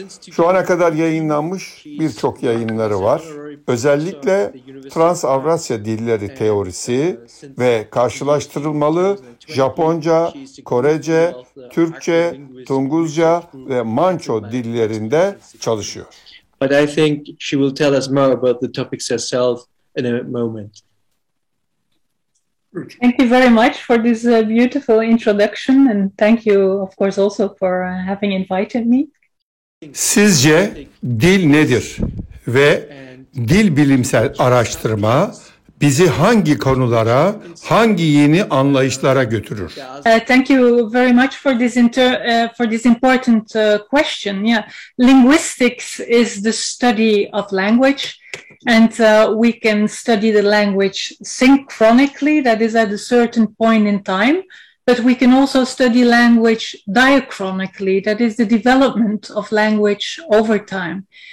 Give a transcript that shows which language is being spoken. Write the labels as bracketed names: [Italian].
[Turkish] Şu ana kadar yayınlanmış birçok yayınları var. Özellikle Trans-Avrasya dilleri teorisi ve karşılaştırılmalı Japonca, Korece, Türkçe, Tunguzca ve Manço dillerinde çalışıyor. [English] But I think she will tell us more about the topics herself in a moment. Thank you very much for this beautiful introduction, and thank you, of course, also for having invited me. [Turkish] Sizce dil nedir ve dil bilimsel araştırma bizi hangi konulara, hangi yeni anlayışlara götürür? [English] Thank you very much for this important question. Yeah, linguistics is the study of language, and we can study the language synchronically, that is at a certain point in time. But we can also study language diachronically, that is the development of language over time.